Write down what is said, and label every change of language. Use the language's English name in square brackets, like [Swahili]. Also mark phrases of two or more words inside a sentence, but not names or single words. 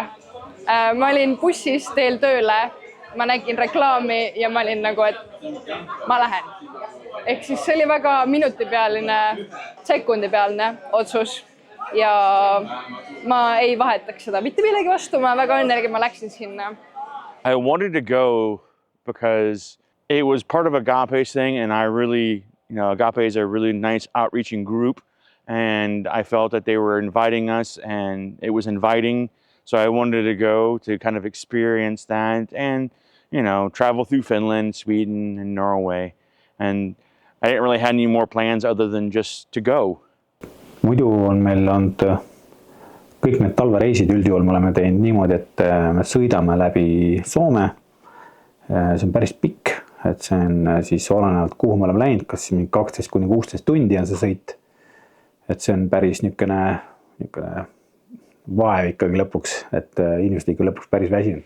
[Estonian] Ma olin bussis teel tööle, ma nägin reklaami ja ma olin nagu, et ma lähen. Ehk siis see oli väga minutipealine, sekundipealine otsus. Ja ma ei vahetaks seda mitte millegi vastu, ma väga õnnelik, ma läksin sinna. [English] I wanted to go because it was part of Agape's thing, and I really, Agape is a really nice outreaching group, and I felt that they were inviting us, and it was inviting, so I wanted to go to kind of experience that and, travel through Finland, Sweden, and Norway, and I didn't really have any more plans other than just to go. [Estonian] Muidu on meil olnud kõik need talvereisid üldjuhul me oleme teinud niimoodi, et me sõidame läbi Soome. See on päris pikk, et see on siis olenevalt kuhu me oleme läinud, kas 12–16 tundi on see sõit. Et see on päris niisugune vaev ikkagi lõpuks, et inimesed ikka lõpuks päris väsinud.